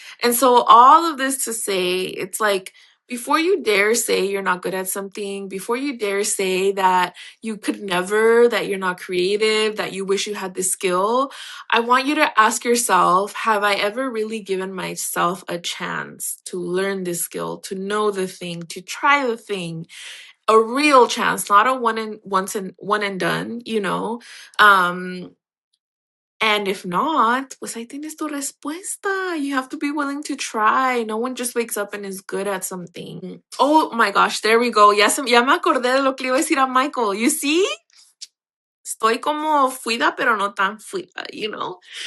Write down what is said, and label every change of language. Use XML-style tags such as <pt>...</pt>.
<en>And so all of this to say, it's like before you dare say you're not good at something, before you dare say that you could never, that you're not creative, that you wish you had this skill, I want you to ask yourself, have I ever really given myself a chance to learn this skill, to know the thing, to try the thing? A real chance, not a one and done, you know? Um and if not,</en> <es>pues ahí tienes tu respuesta.</es> <en>You have to be willing to try. No one just wakes up and is good at something. Oh my gosh, there we go.</en> <es>Ya me acordé de lo que le iba a decir a Michael.</es> <en>You see?</en> <es>Estoy como fuida, pero no tan fuida,</es> <en>you know?</en>